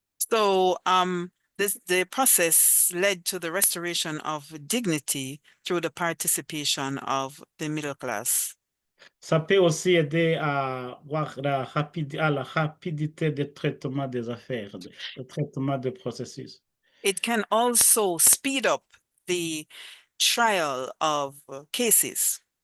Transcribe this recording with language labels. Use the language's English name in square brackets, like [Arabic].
[English] So the process led to the restoration of dignity through the participation of the middle class. [French] Ça peut aussi aider à voir la rapidité de traitement des affaires, de traitement des processus. [English] It can also speed up the trial of cases.